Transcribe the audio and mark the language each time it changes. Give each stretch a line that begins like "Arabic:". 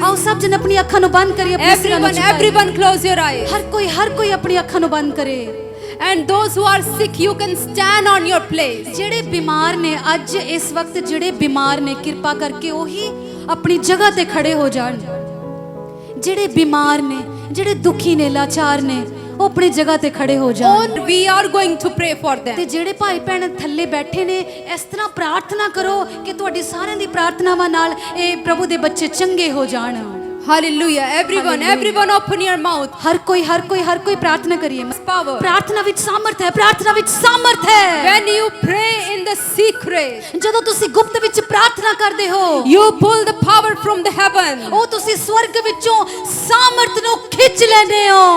Punjabi: ਆਓ ਸਭ ਜਨ ਆਪਣੀ ਅੱਖਾਂ ਨੂੰ ਬੰਦ ਕਰੀਏ, ਆਪਣੇ ਸਿਰਾਂ ਨੂੰ ਝੁਕਾਈਏ।
English: Everyone close your eyes.
Punjabi: ਹਰ ਕੋਈ ਆਪਣੀ ਅੱਖਾਂ ਨੂੰ ਬੰਦ ਕਰੇ।
English: And those who are sick, you can stand on your place.
Punjabi: ਜਿਹੜੇ ਬਿਮਾਰ ਨੇ ਅੱਜ ਇਸ ਵਕਤ, ਜਿਹੜੇ ਬਿਮਾਰ ਨੇ ਕਿਰਪਾ ਕਰਕੇ ਉਹੀ ਆਪਣੀ ਜਗ੍ਹਾ ਤੇ ਖੜੇ ਹੋ ਜਾਣ। ਜਿਹੜੇ ਬਿਮਾਰ ਨੇ, ਜਿਹੜੇ ਦੁਖੀ ਨੇ, ਲਾਚਾਰ ਨੇ, ਉਹ ਆਪਣੀ ਜਗ੍ਹਾ ਤੇ ਖੜੇ ਹੋ ਜਾਣ।
English: And we are going to pray for
Punjabi: ਤੇ
English: them.
Punjabi: ਜਿਹੜੇ ਭਾਈ ਭੈਣ ਥੱਲੇ ਬੈਠੇ ਨੇ, ਇਸ ਤਰ੍ਹਾਂ ਪ੍ਰਾਰਥਨਾ ਕਰੋ ਕਿ ਤੁਹਾਡੀ ਸਾਰਿਆਂ ਦੀ ਪ੍ਰਾਰਥਨਾਵਾਂ ਨਾਲ ਇਹ ਪ੍ਰਭੂ ਦੇ ਬੱਚੇ ਚੰਗੇ ਹੋ ਜਾਣ।
English: Hallelujah. Everyone open your mouth.
Punjabi: ਹਰ ਕੋਈ ਪ੍ਰਾਰਥਨਾ ਕਰੀਏ।
English: Power.
Punjabi: ਪ੍ਰਾਰਥਨਾ ਵਿੱਚ ਸਾਮਰਥ ਹੈ, ਪ੍ਰਾਰਥਨਾ ਵਿੱਚ ਸਾਮਰਥ ਹੈ।
English: When you pray in the secret,
Punjabi: ਜਦੋਂ ਤੁਸੀਂ ਗੁਪਤ ਵਿੱਚ ਪ੍ਰਾਰਥਨਾ ਕਰਦੇ ਹੋ,
English: you pull the power from the heaven.
Punjabi: ਉਹ ਤੁਸੀਂ ਸਵਰਗ ਵਿੱਚੋਂ ਸਾਮਰਥ ਨੂੰ ਖਿੱਚ ਲੈਂਦੇ ਹੋ।